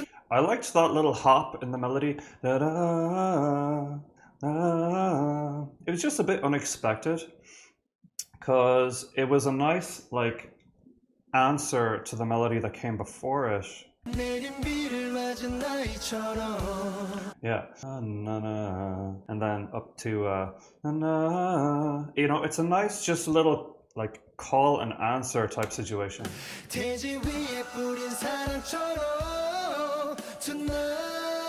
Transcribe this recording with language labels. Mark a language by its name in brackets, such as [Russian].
[English] I liked that little hop in the melody. Da-da, da-da. It was just a bit unexpected because it was a nice like answer to the melody that came before it. [Korean] 내린 비를 맞은 아이처럼 [English] Yeah. Na-na. And then up to na-na. You know, it's a nice just little like call and answer type situation. [Korean] 대지 위에 뿌린 사랑처럼 tonight